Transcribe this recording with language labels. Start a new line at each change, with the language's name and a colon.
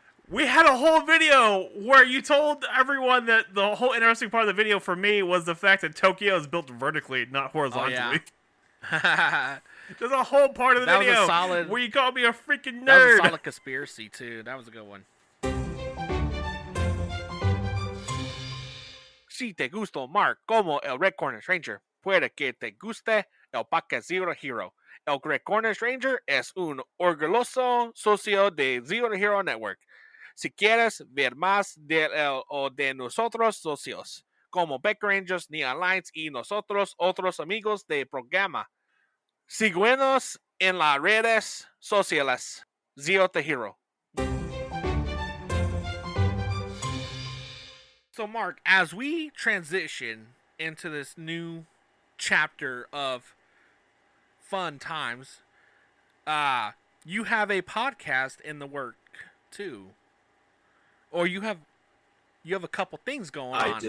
English: We had a whole video where you told everyone that the whole interesting part of the video for me was the fact that Tokyo is built vertically, not horizontally. Yeah. There's a whole part of the That was a video solid- where you called me a freaking nerd. That was a solid conspiracy too. That was a good one.
Spanish: Si te gustó Mark como el Red Cornish Ranger, puede que te guste el podcast Zero Hero. El Red Cornish Ranger es un orgulloso socio de Zero Hero Network. Si quieres ver más de él o de nosotros socios, como Beck Rangers, Neon Lights y nosotros otros amigos de programa, síguenos en las redes sociales. Zero Hero.
English: So, Mark, as we transition into this new chapter of fun times, you have a podcast in the work too, or you have a couple things going on.